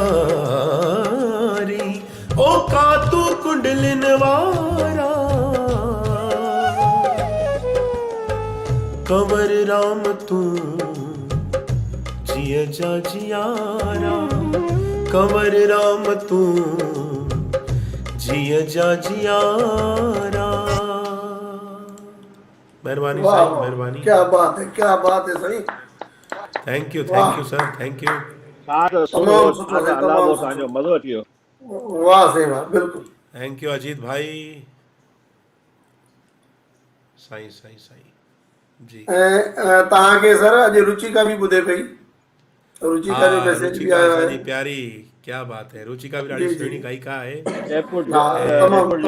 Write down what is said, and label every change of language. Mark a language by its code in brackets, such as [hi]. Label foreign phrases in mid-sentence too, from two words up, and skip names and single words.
[sd] ओ कातू कुंडलिन वारा, कंवर राम तू जिया जा जियारा, कंवर राम तू जिया जा जियारा। मेहरबानी वाह, साईं, मेहरबानी। [hi] क्या बात है, क्या बात है साईं। [en] Thank you sir, thank you. [sd] साथ सुनो, साथ अल्लाह वो तव्हांजो मज़ो अची वियो। वाह साईं वाह, बिल्कुल। [en] Thank you [sd] अजीत भाई। साईं साईं साईं जी। तव्हांखे सर अॼु रुचिका बि ॿुधे पई, रुचिका जो मैसेज बि आयो आहे। प्यारी, [hi] क्या बात है। [sd] रुचिका भी ॾाढी सुहिणी गायिका आहे। जयपुर तमामु